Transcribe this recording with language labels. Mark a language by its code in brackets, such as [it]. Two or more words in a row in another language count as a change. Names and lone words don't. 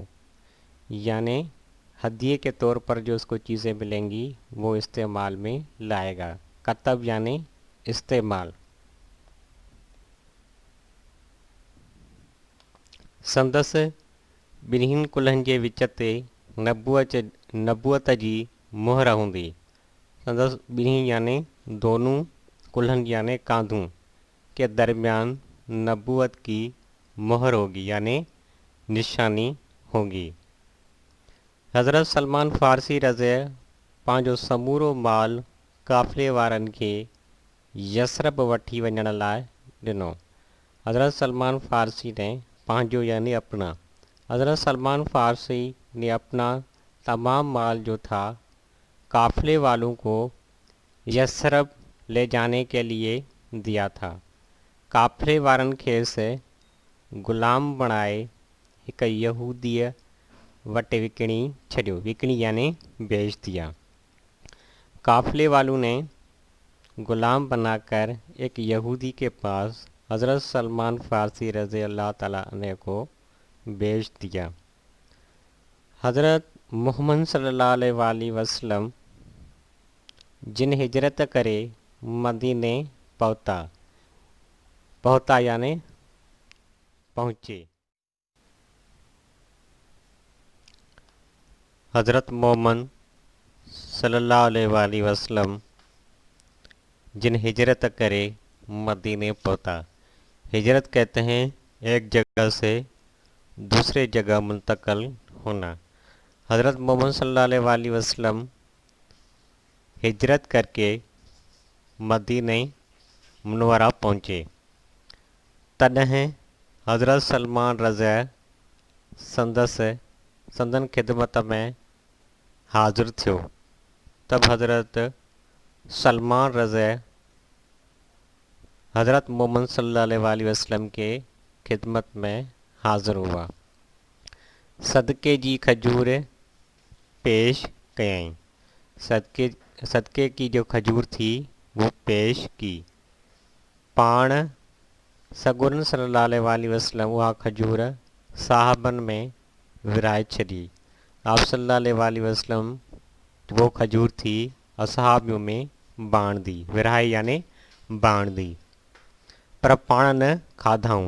[hi] यानी हदिये के तौर पर जो उसको चीज़ें मिलेंगी वो इस्तेमाल में लाएगा। कतब यानी इस्तेमाल। [sd] संदसि ॿिन्हिनि कुल्हनि जे विच ते नबूअत जी मुहर हूंदी। संदसि ॿिन्ही [hi] यानी दोनों कुल्हनि यानी कांधों के दरमियान नबूअत की मुहर होगी यानी निशानी होगी। [sd] हज़रत सलमान फ़ारसी रज़े पंहिंजो समूरो माल काफ़िले वारनि खे यसरब वठी वञण लाइ ॾिनो। [hi] हज़रत सलमान फ़ारसी ने पंहिंजो यानी अपना। हज़रत सलमान फ़ारसी ने अपना तमाम माल जो था काफ़िले वालों को यसरब ले जाने के लिए दिया था। [sd] काफ़िले वारनि खेसि ग़ुलाम बणाए हिक यहूदीअ वटि विकिणी छॾियो। [hi] विकिणी यानी बेच दिया। काफ़िले वालों ने ग़ुलाम बनाकर एक यहूदी के पास हज़रत सलमान फ़ारसी रज़ी अल्लाह ताला अन्हु को बेच दिया। [sd] हज़रत मोहम्मद सल्लल्लाहु अलैहि वसल्लम जिन हिजरत करे मदीने पहुता [hi] यानी पहुँचे। [sd] हज़रत मोहम्मद सल्लल्लाहु अलैहि वसल्लम जिन हिजरत करे मदीने पहुँचा। [hi] हिजरत कहते हैं एक जगह से दूसरे जगह मुंतकल होना। हज़रत मोहम्मद सल्लल्लाहु अलैहि वसल्लम हिजरत करके मदीने मुनव्वरा पहुँचे। [sd] तॾहिं हज़रत सलमान रज़ा संदन खिदमत में हाज़िर थियो। [hi] तब हज़रत सलमान रज़ा हज़रत मोहम्मद सल्लल्लाहु अलैहि वसल्लम के खिदमत में हाज़िर हुआ। [sd] सदके जी खजूर पेश कयईं। [hi] सदके की जो खजूर थी वो पेश की। [sd] पाण सगुरन सल्लल्लाहु अलैहि वसल्लम उहा खजूर साहबन में विराए छॾी। [hi] आप सल्लल्लाहु अलैहि वसल्लम वो खजूर थी असहाबियों में बांट दी। [sd] विराए [hi] यानी बांट दी, [sd] पर पाण न खाधाऊं।